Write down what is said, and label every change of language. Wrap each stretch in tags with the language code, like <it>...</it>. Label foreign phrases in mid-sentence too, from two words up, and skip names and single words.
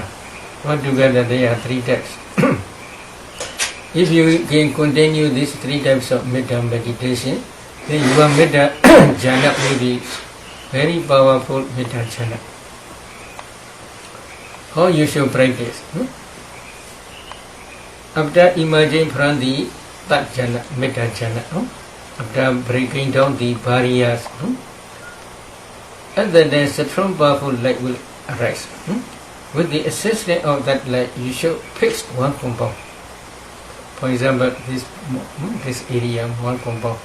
<en>Altogether there are 3 types. If you can continue these 3 types of Metta meditation, then your</en> <pi>Metta jhana</pi> <en>will be very powerful</en> <pi>Metta jhana.</pi> <en>How you should practice? After emerging from the 3rd jhana,</en> <pi>Metta jhana,</pi> <en>after breaking down the barriers, and then a strong powerful light will arise. With the assistance of that light, you should fix one compound. For example, this area, one compound.</en>